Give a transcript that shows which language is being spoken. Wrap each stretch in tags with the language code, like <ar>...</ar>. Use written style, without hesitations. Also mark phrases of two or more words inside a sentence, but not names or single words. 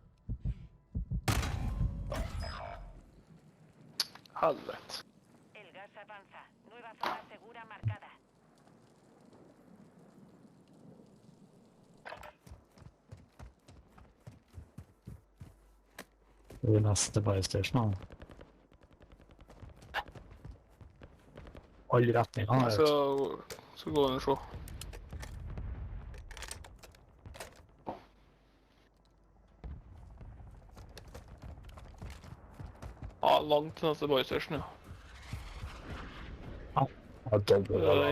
<no>Helvete.</no> <es>El gas avanza. Nueva zona segura marcada.</es> <no>Det er neste</no> <en>buy station.</en> <no>Alle retninger. Så går den og se. Ja, langt til neste</no> <en>buy station,</en> <no>ja. Ja, dobbelt.</no>